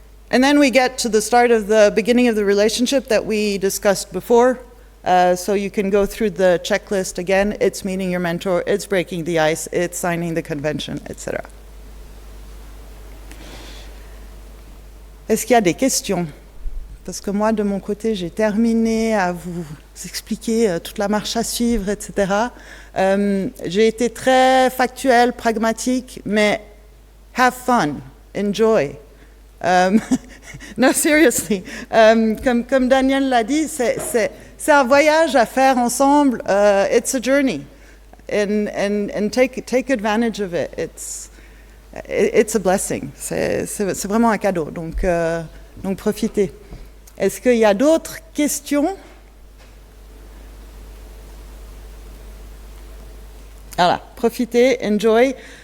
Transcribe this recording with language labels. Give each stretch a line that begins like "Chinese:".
English: And then we get to the start of the beginning of the relationship that we discussed before. So you can go through the checklist again. It's meeting your mentor, it's breaking the ice, it's signing the convention, etc.
French: Est-ce qu'il y a des questions parce que moi, de mon côté, j'ai terminé à vous expliquer toute la marche à suivre, etc. J'ai été très factuelle, pragmatique, mais
English: have fun, enjoy. No, seriously.
French: Comme Daniel l'a dit, c'est un voyage à faire ensemble.
English: It's a journey. And take advantage of it. It's a blessing.
French: C'est vraiment un cadeau. Donc profitez. Est-ce qu'il y a d'autres questions? Voilà, profitez, enjoy.